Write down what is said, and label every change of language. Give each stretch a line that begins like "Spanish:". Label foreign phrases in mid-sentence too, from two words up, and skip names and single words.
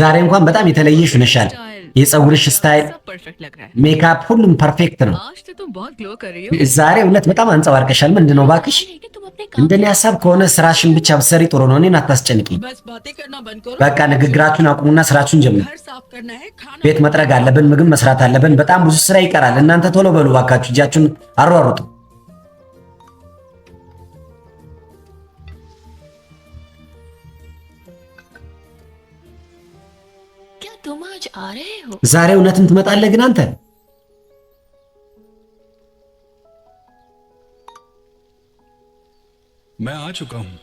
Amharic: ዛሬ እንኳን በጣም የተለየሽ ሆነሻል። የፀጉርሽ ስታይል፣
Hindi: सब परफेक्ट लग रहा है।
Amharic: ሜካፕ፣ ሁሉም ፐርፌክት ነው።
Hindi: आज तो तुम बहुत ग्लो कर रही हो।
Amharic: ዛሬ እውነት बጣም አንጸባርቀሻል። ምንድነው ባክሽ?
Hindi: लेकिन तुम अपने काम
Amharic: እንደኔ ሐሳብ ከሆነ ስራሽን ብቻ ብትሰሪ ጥሩ ነው። እኔን አታስጨንቂ።
Hindi: बस बातें करना बंद करो।
Amharic: በቃ ንግግራችሁን አቁሙና ስራችሁን ጀምሩ።
Hindi: घर साफ करना है, खाना
Amharic: ቤት መጥረግ አለብን፣ ምግብ መስራት አለብን። በጣም ብዙ ስራ ይቀራል። እናንተ ቶሎ በሉ ባካችሁ፣ እጃችሁን አሯሩጡ።
Hindi: क्या तुम आज आ रहे हो?
Amharic: ዛሬ እውነትም ትመጣለህ ግን አንተ?
Hindi: मैं आ चुका हूं।